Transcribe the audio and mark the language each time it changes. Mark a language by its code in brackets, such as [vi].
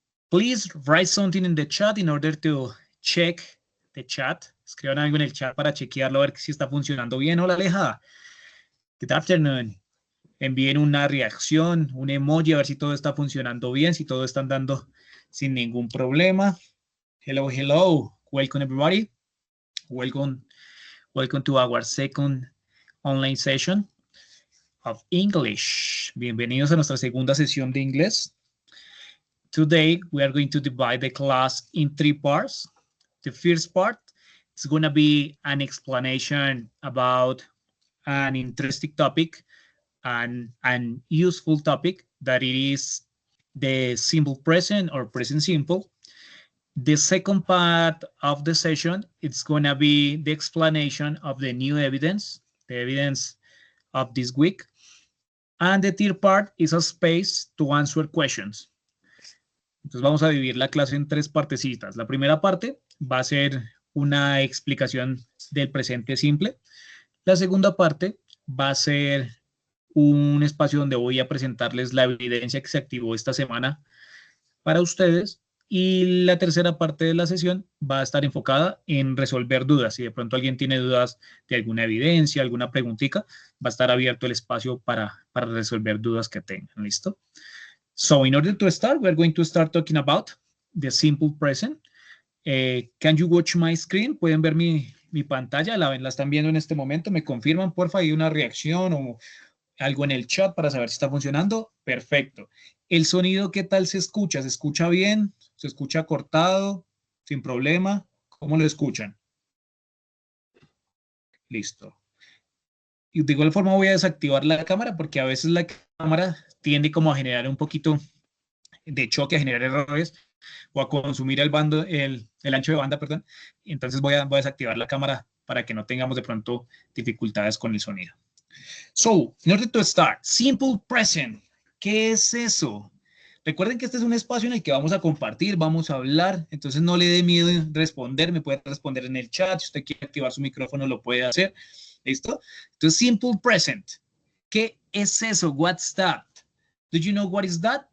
[en] Please write something in the chat in order to check the chat. [es] Escriban algo en el chat para chequearlo, a ver si está funcionando bien. Hola, Aleja. [en] Good afternoon. [es] Envíen una reacción, un emoji, a ver si todo está funcionando bien, si todo está andando sin ningún problema. [en] Hello, hello. Welcome, everybody. Welcome, welcome to our second online session of English. [es] Bienvenidos a nuestra segunda sesión de inglés. [en] Today, we are going to divide the class in three parts. The first part is going to be an explanation about an interesting topic and an useful topic that it is the simple present or present simple. The second part of the session, it's going to be the explanation of the new evidence, the evidence of this week. And the third part is a space to answer questions. [es] Entonces vamos a dividir la clase en tres partecitas. La primera parte va a ser una explicación del presente simple. La segunda parte va a ser un espacio donde voy a presentarles la evidencia que se activó esta semana para ustedes. Y la tercera parte de la sesión va a estar enfocada en resolver dudas. Si de pronto alguien tiene dudas de alguna evidencia, alguna preguntita, va a estar abierto el espacio para resolver dudas que tengan. ¿Listo? [en] So in order to start, we're going to start talking about the simple present. Can you watch my screen? [es] ¿Pueden ver mi pantalla? ¿La están viendo en este momento? ¿Me confirman, porfa? ¿Hay una reacción o algo en el chat para saber si está funcionando? Perfecto. ¿El sonido qué tal se escucha? ¿Se escucha bien? ¿Se escucha cortado? ¿Sin problema? ¿Cómo lo escuchan? Listo. Y de igual forma voy a desactivar la cámara porque a veces la cámara tiende como a generar un poquito de choque, a generar errores o a consumir el ancho de banda, perdón. Entonces voy a desactivar la cámara para que no tengamos de pronto dificultades con el sonido. [en] So, in order to start, simple present. [es] ¿Qué es eso? Recuerden que este es un espacio en el que vamos a compartir, vamos a hablar, entonces no le dé miedo responder, me puede responder en el chat, si usted quiere activar su micrófono lo puede hacer, ¿listo? [en] Entonces, simple present. [es] ¿Qué es eso? [en] What's that? Do you know what is that?